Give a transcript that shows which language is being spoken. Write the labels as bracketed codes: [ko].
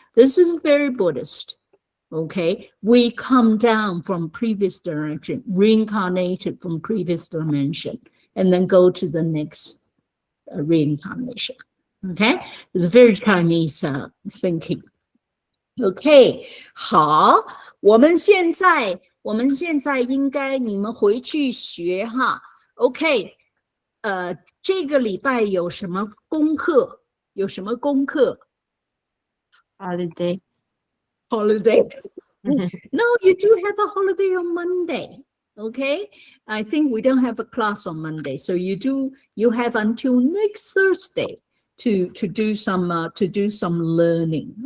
[en] This is very Buddhist. Okay, we come down from previous direction, reincarnated from previous dimension, and then go to the next reincarnation. Okay, it's very Chinese thinking. [zh] Okay, 好，我们现在应该你们回去学哈。 OK，这个礼拜有什么功课？有什么功课 [en] Holiday. No, you do have a holiday on Monday. Okay, I think we don't have a class on Monday, so you have until next Thursday to do some learning.